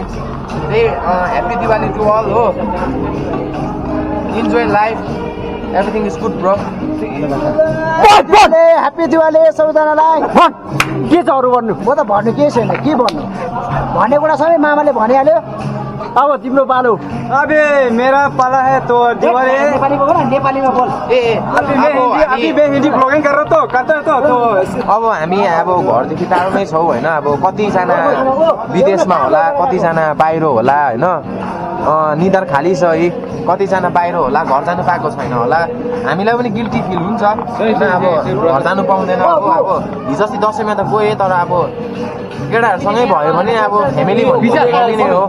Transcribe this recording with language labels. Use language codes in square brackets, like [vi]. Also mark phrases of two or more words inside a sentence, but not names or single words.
[en] happy Diwali to all हो। enjoy life everything is good bro. [ne] ह्याप्पी दिवाली सबैजनालाई। के छ अरू भन्नु? म त भन्नु केही छैन। के भन्नु भन्ने कुरा सबै मामाले भनिहाल्यो। अब तिम्रो पालो। [hi] अबे मेरा पाला है तो दिवाली [ne] नेपाली बोल न नेपालीमा बोल। [hi] अभी मैं हिंदी ब्लॉगिंग कर रहा तो करता है तो [ne] अब हामी अब घरदेखि टाढोमै छौँ होइन। अब कतिजना विदेशमा होला कतिजना बाहिर होला होइन। निधार खाली छ है कतिजना बाहिर होला घर जानु पाएको छैन होला। हामीलाई पनि [en] guilty feel [ne] हुन्छ होइन। अब घर जानु पाउँदैन। अब हिजोअस्ति दसैँमा त गएँ तर अब केटाहरूसँगै भयो भने अब फ्यामिली नै हो।